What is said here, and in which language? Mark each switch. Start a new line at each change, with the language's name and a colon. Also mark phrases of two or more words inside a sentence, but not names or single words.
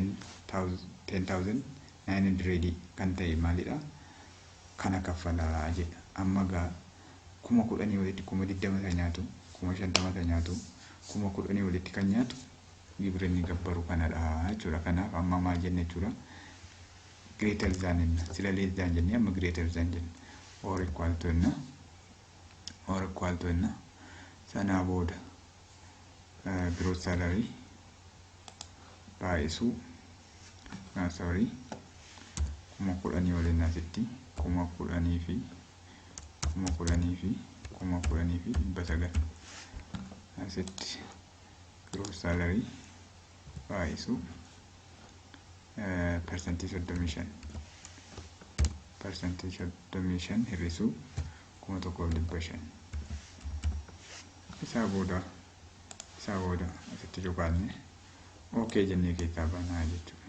Oromo: 10,900 kan ta'e maalidha kana kaffalaa jedha amma gaa 10,000 walitti 20,000 nyaatu 50,000 nyaatu 10,000 walitti kan nyaatu gibirni gabbaru kanadha jechuudha. Kanaaf amma maal jenne jechuudha
English: greater than
Oromo: inna sila
English: less than
Oromo: jenne amma
English: greater than
Oromo: jenne
English: or equal
Oromo: to inna sana booda
English: gross salary
Oromo: baay'isu 10,000 waliin asitti 10,000 fi 900 asitti
English: gross salary
Oromo: baay'isu persentii 35 hir'isu 1,500 isaa booda asitti jukaanne okay jennee keessaa baanaa jechuudha.